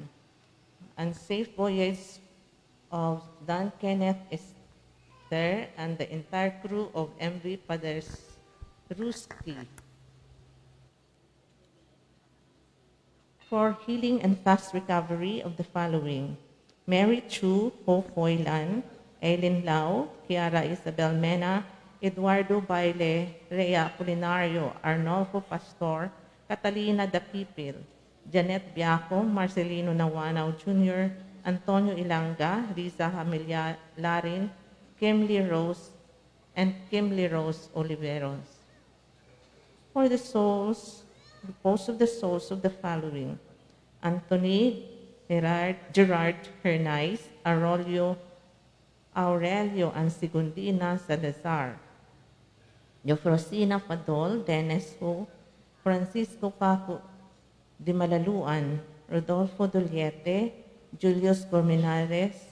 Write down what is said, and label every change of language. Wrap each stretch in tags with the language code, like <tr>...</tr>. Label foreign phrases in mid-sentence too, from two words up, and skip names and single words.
<en>Unsafe voyage of Don Kenneth Esther and the entire crew of MV Paderewski. For healing and fast recovery of the following: Mary Chu Ho Foy Lan, Aileen Lau, Kiara Isabel Mena, Eduardo Baile, Rhea Apolinario, Arnolfo Pastor, Catalina Dapipil, Janet Biaco, Marcelino Nawanaw Jr., Antonio Ilanga, Riza Hamilia Larin, Kimli Rose, and Kimli Rose Oliveros. For the souls, repose of the souls of the following: Anthony Gerard Hernais, Aurelio Ansigundina Salazar, Eufrosina Padol, Dennis Ho, Francisco Paco Di Malaluan, Rodolfo Duliete, Julius Corminares,</en>